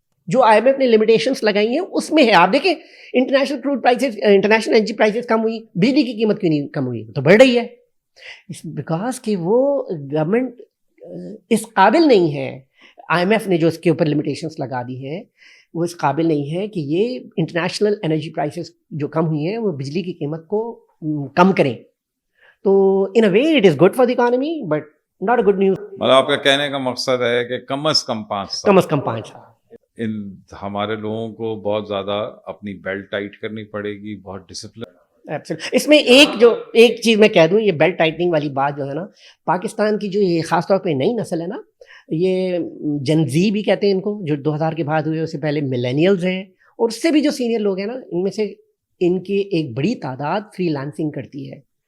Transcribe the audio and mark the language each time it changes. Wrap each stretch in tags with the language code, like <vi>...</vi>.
<ur>جو I am F نے limitations لگائی ہیں اس میں ہے. آپ دیکھیں international crowd prices, international energy prices کم ہوئی, بجلی کی قیمت کیوں نہیں کم ہوئی؟ تو بڑھ رہی ہے. بیکاز کہ وہ گورنمنٹ اس قابل نہیں ہے IMF نے جو اس کے اوپر لمیٹیشنس لگا دی ہیں وہ اس قابل نہیں ہے کہ یہ انٹرنیشنل انرجی پرائسز جو کم ہوئی ہیں وہ بجلی کی قیمت کو کم کریں.</ur> <en>تو in a way it is good for the economy but not a good news.</en> <ur>مطلب آپ کا کہنے کا مقصد ہے کہ کم از کم 5 سال کم از کم 5 سال ہمارے لوگوں کو بہت زیادہ اپنی بیلٹ ٹائٹ کرنی پڑے گی, بہت ڈسپلن. اس میں ایک چیز میں کہہ دوں, یہ بیلٹ ٹائٹنگ والی بات جو ہے نا, پاکستان کی جو یہ خاص طور پہ نئی نسل ہے نا, یہ جن زی بھی کہتے ہیں ان کو, جو 2000 کے بعد ہوئے, اس سے پہلے ملینیلز ہیں, اور اس سے بھی جو سینئر لوگ ہیں نا, ان میں سے ان کی ایک بڑی تعداد فری لانسنگ کرتی ہے.</ur>